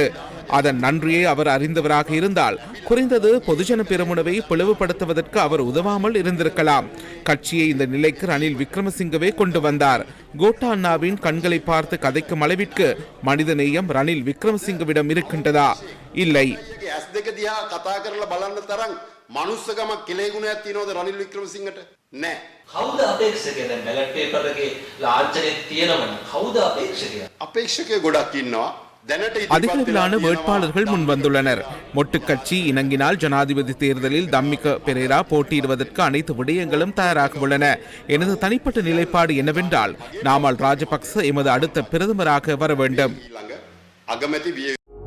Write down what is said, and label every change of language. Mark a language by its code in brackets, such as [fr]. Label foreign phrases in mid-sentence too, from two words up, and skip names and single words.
[ta] அதன் நன்றியை அவர் அறிந்தவராக இருந்தால் குறைந்தது பொதுஜன பெரமுனவை பிளவுபடுத்துவதற்கு அவர் உதவாமல் இருந்திருக்கலாம். கட்சியை இந்த நிலைக்கு ரணில் விக்ரமசிங்கவே கொண்டு வந்தார். கோட்டா அண்ணாவின் கண்களை பார்த்து கதைக்கும் அளவிற்கு மனிதநேயம் ரணில் விக்ரமசிங்கவிடம் இருக்கின்றதா? இல்லை. [si] මනුස්සකම කෙලෙගුණයක් තියෙනවද රනිල් වික්‍රමසිංහට? නැහැ. කවුද අපේක්ෂකයා? දැන් [en] ballot paper [si] එකේ ලාංඡනයක් තියෙනවනේ. කවුද අපේක්ෂකයා? අපේක්ෂකයෝ ගොඩක් ඉන්නවා. [ta] அதிகளவிலான வேட்பாளர்கள் முன்வந்துள்ளனர். மொட்டுக்கட்சி இணங்கினால் ஜனாதிபதி தேர்தலில் தம்மிக பெரேரா போட்டியிடுவதற்கு அனைத்து விடயங்களும் தயாராக உள்ளன. எனது தனிப்பட்ட நிலைப்பாடு என்னவென்றால் நாமல் ராஜபக்ச எமது அடுத்த பிரதமராக வர வேண்டும்.